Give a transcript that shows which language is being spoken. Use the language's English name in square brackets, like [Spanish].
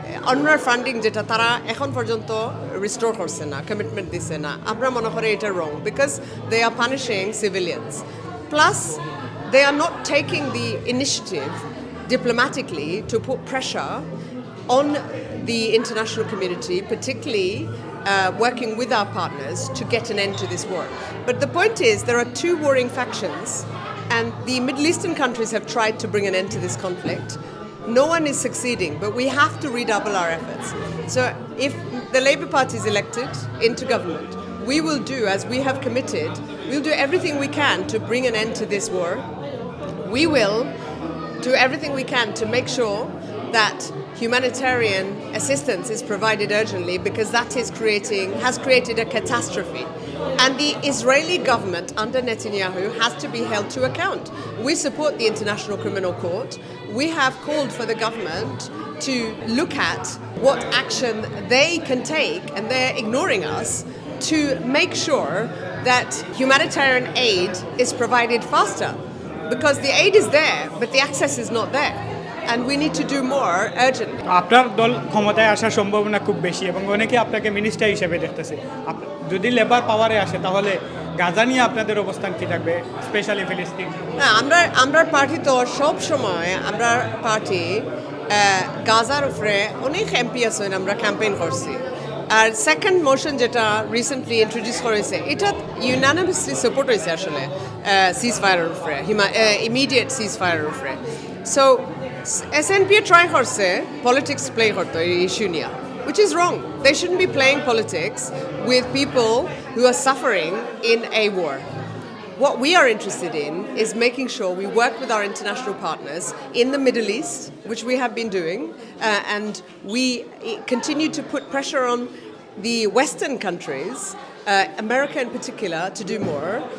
[Bangla] অন্যার funding যেটা তারা এখন পর্যন্ত রিস্টোর করছে না কমিটমেন্ট দিচ্ছে না আমরা মনে করি এটা wrong [English] Because they are punishing civilians plus they are not taking the initiative diplomatically to put pressure on the international community, particularly working with our partners to get an end to this war. But the point is, there are two warring factions, and the Middle Eastern countries have tried to bring an end to this conflict. No one is succeeding, but we have to redouble our efforts. So if the Labour Party is elected into government, we will do, as we have committed, we'll do everything we can to bring an end to this war. We will do everything we can to make sure that humanitarian assistance is provided urgently because that has created a catastrophe. And the Israeli government under Netanyahu has to be held to account. We support the International Criminal Court. We have called for the government to look at what action they can take, and they're ignoring us, to make sure that humanitarian aid is provided faster. Because the aid is there, but the access is not there. And we need to do more urgently. [Bangla] আপনার দল ক্ষমতায় আসার সম্ভাবনা খুব বেশি এবং অনেকে আপনাকে মিনিস্টার হিসেবে দেখতেছে যদি লেবার পাওয়ারে আসে তাহলে গাজা নিয়ে আপনাদের অবস্থান কি থাকবে স্পেশালি ফিলিস্তিন না আমরা পার্টি তো সব সময় আমরা পার্টি গাজার উপরে অনেক এমপি আছেন আমরা ক্যাম্পেইন করছি আর সেকেন্ড মোশন যেটা রিসেন্টলি ইন্ট্রোডিউস করেছে এটা ইউনানিমাসলি সাপোর্ট হয়েছে আসলে সিজ ফায়ারের উপরে ইমিডিয়েট সিজ ফায়ারের উপরে সো [English] SNP try করছে politics play করতে এই issue নিয়ে, which is wrong. They shouldn't be playing politics with people who are suffering in a war. What we are interested in is making sure we work with our international partners in the Middle East, which we have been doing, and we continue to put pressure on the Western countries, America in particular, to do more.